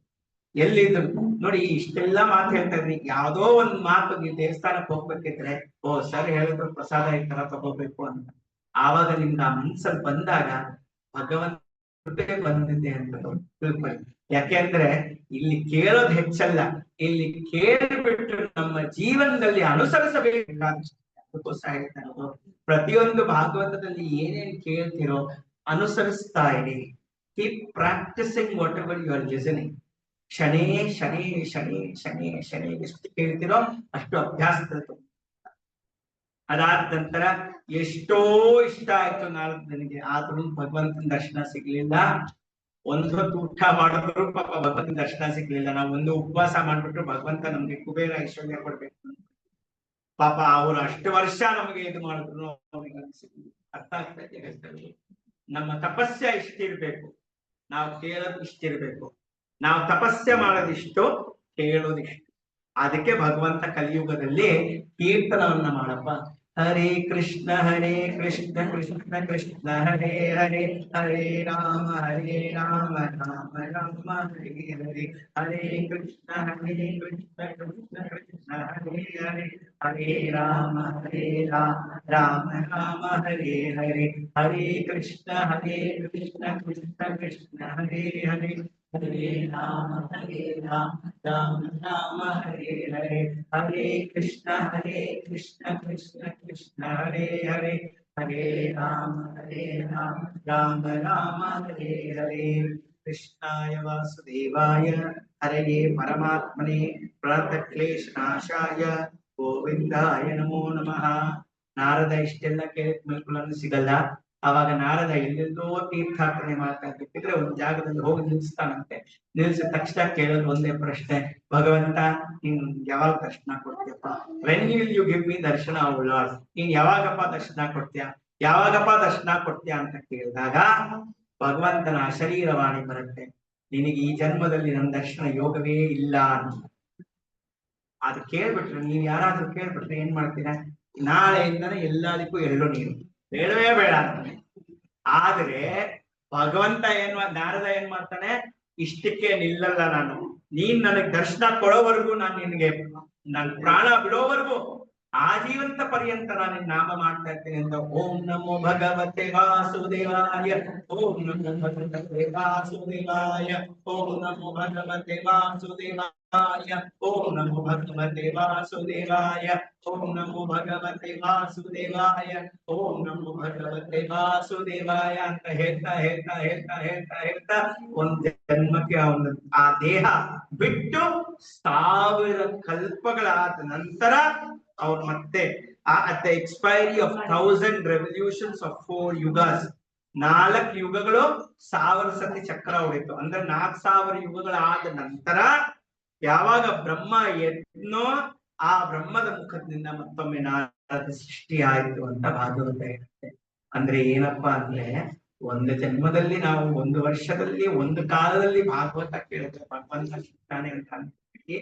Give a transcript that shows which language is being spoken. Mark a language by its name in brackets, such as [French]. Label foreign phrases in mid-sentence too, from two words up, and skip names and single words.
[Kannada] ಎಲ್ಲಿದ್ರು ನೋಡಿ, ಇಷ್ಟೆಲ್ಲಾ ಮಾತು ಹೇಳ್ತಾ ಇದ್ರಿ, ಯಾವ್ದೋ ಒಂದ್ ಮಾತು ನೀವು ದೇವಸ್ಥಾನಕ್ಕೆ ಹೋಗ್ಬೇಕಿದ್ರೆ, ಓ ಸರ್ ಹೇಳಿದ್ರು ಪ್ರಸಾದ ಈ ತರ ತಗೋಬೇಕು ಅಂತ, ಆವಾಗ ನಿಮ್ಗೆ ಆ ಮನ್ಸಲ್ಲಿ ಬಂದಾಗ ಭಗವಂತ ಬಂದಿದೆ ಅಂತ ತಿಳ್ಕೊಳ್ಳಿ. ಯಾಕೆಂದ್ರೆ ಇಲ್ಲಿ ಕೇಳೋದು ಹೆಚ್ಚಲ್ಲ, ಇಲ್ಲಿ ಕೇಳಿಬಿಟ್ಟು ನಮ್ಮ ಜೀವನದಲ್ಲಿ ಅನುಸರಿಸಬೇಕಾದ. ಅದಕ್ಕೋಸ್ಕರ ಹೇಳ್ತಾರೆ, ಪ್ರತಿಯೊಂದು ಭಾಗವತದಲ್ಲಿ ಏನೇನ್ ಕೇಳ್ತಿರೋ ಅನುಸರಿಸ್ತಾ ಇರಿ. [English] keep practicing whatever you are listening. [Sanskrit] ಶನೇ ಶನೇ ಶನೇ ಶನೇ ಶನೇ [Kannada] ಎಷ್ಟು ಕೇಳ್ತಿರೋ ಅಷ್ಟು ಅಭ್ಯಾಸದ. ಅದಾದ ನಂತರ ಎಷ್ಟೋ ಇಷ್ಟ ಆಯ್ತು ನಾರದನಿಗೆ, ಆದ್ರೂ ಭಗವಂತನ ದರ್ಶನ ಸಿಗ್ಲಿಲ್ಲ. ಒಂದು ಹೊತ್ತು ಊಟ ಮಾಡಿದ್ರು ಪಾಪ ಭಗವಂತನ ದರ್ಶನ ಸಿಗ್ಲಿಲ್ಲ. ನಾವು ಒಂದು ಉಪವಾಸ ಮಾಡ್ಬಿಟ್ರು ಭಗವಂತ ನಮ್ಗೆ ಕುಬೇರ ಐಶ್ವರ್ಯ ಕೊಡ್ಬೇಕು, ಪಾಪ ಅವ್ರು ಅಷ್ಟು ವರ್ಷ ನಮಗೆ ಇದು ಮಾಡಿದ್ರು ಸಿಗ್ಲಿಲ್ಲ. ಅರ್ಥ ಆಗ್ತಾ ಇದೆ? ನಮ್ಮ ತಪಸ್ಯ ಇಷ್ಟಿರ್ಬೇಕು, ನಾವು ಕೇಳೋದು ಇಷ್ಟಿರ್ಬೇಕು. ನಾವು ತಪಸ್ಯ ಮಾಡೋದಿಷ್ಟು, ಕೇಳೋದಿಷ್ಟು. ಅದಕ್ಕೆ ಭಗವಂತ ಕಲಿಯುಗದಲ್ಲಿ ಕೀರ್ತನವನ್ನ ಮಾಡಪ್ಪ. [Sanskrit] ಹರೇ ಕೃಷ್ಣ ಕೃಷ್ಣ ಕೃಷ್ಣ ಹರೇ ಹರೇ, ಹರೇ ರಾಮ ರಾಮ ರಾಮ ಹರೇ ಹರೇ, ಹರೇ ಕೃಷ್ಣ ಕೃಷ್ಣ ಕೃಷ್ಣ ಹರೇ ಹರೇ, ಹರೇ ರಾಮ ರಾಮ ರಾಮ ಹರೇ ಹರೇ, ಹರೇ ಕೃಷ್ಣ ಕೃಷ್ಣ ಕೃಷ್ಣ ಹರೇ ಹರೇ, ಹರೇ ರಾಮ ರಾಮ ರಾಮ ಹರೇ ಹರೇ, ಹರೇ ಕೃಷ್ಣ ಕೃಷ್ಣ ಕೃಷ್ಣ ಹರೇ ಹರೇ, ಹರೇ ರಾಮ ರಾಮ ರಾಮ ಹರೇ ಹರೇ. ಕೃಷ್ಣಾಯ ವಾಸುದೇವಾಯ ಹರಯೇ ಪರಮಾತ್ಮನೇ ಪ್ರಣತಕ್ಲೇಶನಾಶಾಯ ಗೋವಿಂದಾಯ ನಮೋ ನಮಃ. [Kannada] ನಾರದ ಇಷ್ಟೆಲ್ಲ ಕೇಳಿದ್ಮೇಲೆ ಸಿಗಲ್ಲ. ಅವಾಗ ನಾರದ ಎಲ್ಲೆಲ್ಲೋ ತೀರ್ಥಾಟನೆ ಮಾಡ್ತಾ ಇರ್ಬೇಕಿದ್ರೆ ಒಂದ್ ಜಾಗದಲ್ಲಿ ಹೋಗಿ ನಿಲ್ಸ್ತಾನಂತೆ. ನಿಲ್ಸಿದ ತಕ್ಷಣ ಕೇಳೋದು ಒಂದೇ ಪ್ರಶ್ನೆ, ಭಗವಂತ ನೀನ್ ಯಾವಾಗ ದರ್ಶನ ಕೊಡ್ತೀಯಪ್ಪ? [English] when will you give me darshan O Lord? [Kannada] ನೀನ್ ಯಾವಾಗಪ್ಪ ದರ್ಶನ ಕೊಡ್ತೀಯ, ಯಾವಾಗಪ್ಪ ದರ್ಶನ ಕೊಡ್ತೀಯ ಅಂತ ಕೇಳಿದಾಗ ಭಗವಂತನ ಶರೀರವಾಣಿ ಬರುತ್ತೆ, ನಿನಗೆ ಈ ಜನ್ಮದಲ್ಲಿ ನನ್ನ ದರ್ಶನ ಯೋಗವೇ ಇಲ್ಲ ಅಂತ. ಅದು ಕೇಳ್ಬಿಟ್ರೆ, ನೀವ್ ಯಾರಾದ್ರೂ ಕೇಳ್ಬಿಟ್ರೆ ಏನ್ ಮಾಡ್ತೀರಾ? ನಾಳೆಯಿಂದನೇ ಎಲ್ಲದಕ್ಕೂ ಎಳ್ಳು ನೀರು ಬೇಡವೇ ಬೇಡ ಅಂತಾನೆ. ಆದ್ರೆ ಭಗವಂತ ನಾರದ ಏನ್ ಮಾಡ್ತಾನೆ, ಇಷ್ಟಕ್ಕೆ ನಿಲ್ಲಲ್ಲ ನಾನು, ನೀನ್ ನನಗ್ ದರ್ಶನ ಕೊಡೋವರೆಗೂ ನಾನು ನಿನ್ಗೆ ನನ್ ಪ್ರಾಣ ಬಿಡೋವರೆಗೂ ಆಜೀವಂತ ಪರ್ಯಂತ ನಾನು ನಾಮ ಮಾಡ್ತಾ ಇರ್ತೇನೆ ಅಂತ. [Sanskrit] ಓಂ ನಮೋ ಭಗವತೆ ವಾಸುದೇವಾಯ, ಓಂ ನಮೋ ಭಗವತೆ ವಾಸುದೇವಾಯ, ಓಂ ನಮೋ ಭಗವತೆ ವಾಸುದೇವಾಯ, ಓಂ ನಮೋ ಭಗವತೆ ವಾಸುದೇವಾಯ, ಓಂ ನಮೋ ಭಗವತೆ ವಾಸುದೇವಾಯ, ಓಂ ನಮೋ ಭಗವತೆ ವಾಸುದೇವಾಯ [Kannada] ಅಂತ ಹೇಳ್ತಾ ಹೇಳ್ತಾ ಹೇಳ್ತಾ ಹೇಳ್ತಾ ಹೇಳ್ತಾ ಒಂದ್ ಜನ್ಮಕ್ಕೆ ಅವನ ಆ ದೇಹ ಬಿಟ್ಟು 1000 ಕಲ್ಪಗಳಾದ ನಂತರ ಅವ್ರು ಮತ್ತೆ [English] at the expiry of 1000 revolutions of 4 yugas, [Kannada] 4 ಯುಗಗಳು 1000 ಸತಿ ಚಕ್ರ ಹೊಡಿತು ಅಂದ್ರೆ 4000 ಯುಗಗಳಾದ ನಂತರ ಯಾವಾಗ ಬ್ರಹ್ಮ ಎದ್ನೋ ಆ ಬ್ರಹ್ಮದ ಮುಖದಿಂದ ಮತ್ತೊಮ್ಮೆ ನಾರದ ಸೃಷ್ಟಿ ಆಯ್ತು ಅಂತ ಭಾಗವತ ಹೇಳುತ್ತೆ. ಅಂದ್ರೆ ಏನಪ್ಪಾ ಅಂದ್ರೆ ಒಂದು ಜನ್ಮದಲ್ಲಿ ನಾವು ಒಂದು ವರ್ಷದಲ್ಲಿ ಒಂದು ಕಾಲದಲ್ಲಿ ಭಾಗವತ ಕೇಳಿದ್ರೆ ಭಗವಂತ ಸಿಗ್ತಾನೆ ಅಂತ ಅಂತೀವಿ.